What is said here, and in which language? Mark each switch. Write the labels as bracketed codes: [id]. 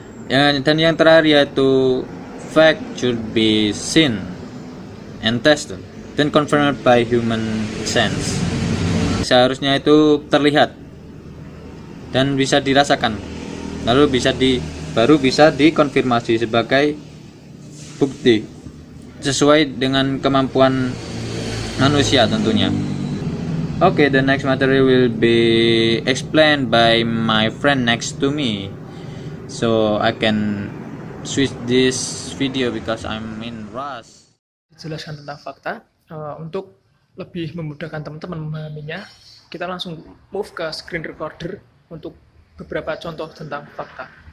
[id] Dan yang terakhir yaitu [en] fact should be seen and tested, then confirmed by human sense. [id] Seharusnya itu terlihat dan bisa dirasakan, lalu baru bisa dikonfirmasi sebagai bukti sesuai dengan kemampuan manusia tentunya. [en] Okay, the next material will be explained by my friend next to me, so I can switch this video because I'm in rush. [id] Dijelaskan tentang fakta. Untuk lebih memudahkan teman-teman memahaminya, kita langsung move ke screen recorder untuk beberapa contoh tentang fakta.